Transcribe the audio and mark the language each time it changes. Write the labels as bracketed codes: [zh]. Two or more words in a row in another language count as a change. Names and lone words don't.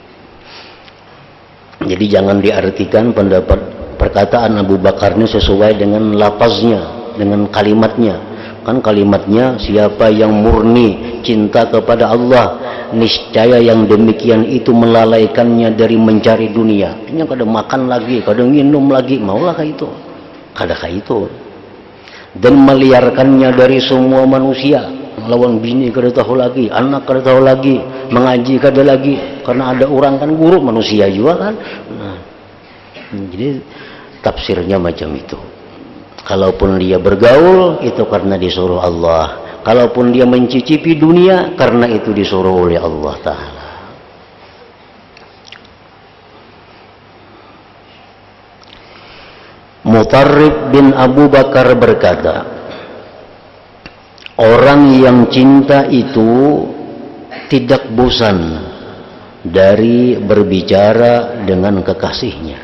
[id] Jadi jangan diartikan perkataan Abu Bakar ini sesuai dengan lafaznya, dengan kalimatnya. Kan kalimatnya, siapa yang murni cinta kepada Allah, niscaya yang demikian itu melalaikannya dari mencari dunia. Ini kadang makan lagi, kadang minum lagi, maulah kayak itu, kadang kayak itu. Dan meliarkannya dari semua manusia. [bjn] Lawan bini kada tahu lagi, anak kada tahu lagi, mengaji kada lagi, karena ada orang kan guru manusia juga kan. [id] Nah, jadi tafsirnya macam itu. Kalaupun dia bergaul, itu karena disuruh Allah. Kalaupun dia mencicipi dunia, karena itu disuruh oleh Allah Ta'ala. Mutarrib bin Abu Bakar berkata, orang yang cinta itu tidak bosan dari berbicara dengan kekasihnya.